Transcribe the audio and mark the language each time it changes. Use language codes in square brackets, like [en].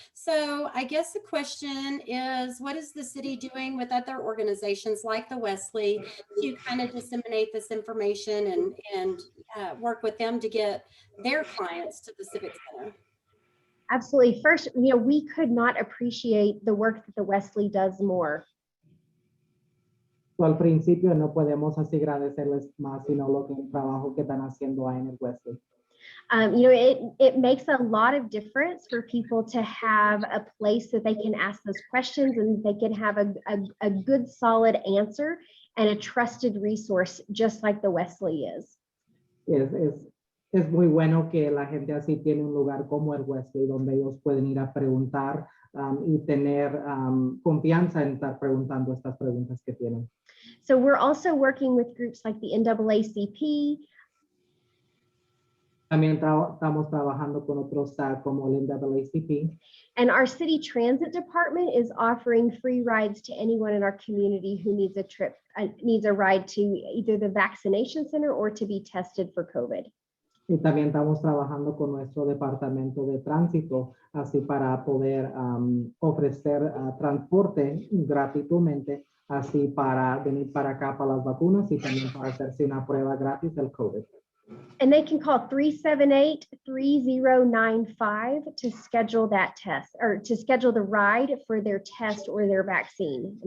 [en] So I guess the question is, what is the city doing with other organizations like the Wesley to kind of disseminate this information and work with them to get their clients to the Civic Center? Absolutely. First, we could not appreciate the work that the Wesley does more. [es] So, al principio no podemos así agradecerles más, sino el trabajo que están haciendo ahí en el Wesley. [en] You know, it makes a lot of difference for people to have a place that they can ask those questions and they can have a good solid answer and a trusted resource, just like the Wesley is. [es] Es muy bueno que la gente así tiene un lugar como el Wesley, donde ellos pueden ir a preguntar y tener confianza en estar preguntando estas preguntas que tienen. [en] So we're also working with groups like the NAACP. [es] También estamos trabajando con otros como el NAACP. [en] And our city transit department is offering free rides to anyone in our community who needs a trip, needs a ride to either the vaccination center or to be tested for COVID. [es] Y también estamos trabajando con nuestro departamento de tránsito, así para poder ofrecer transporte gratuitamente, así para venir para acá para las vacunas y también para hacerse una prueba gratis del COVID. [en] And they can call 378-3095 to schedule that test or to schedule the ride for their test or their vaccine.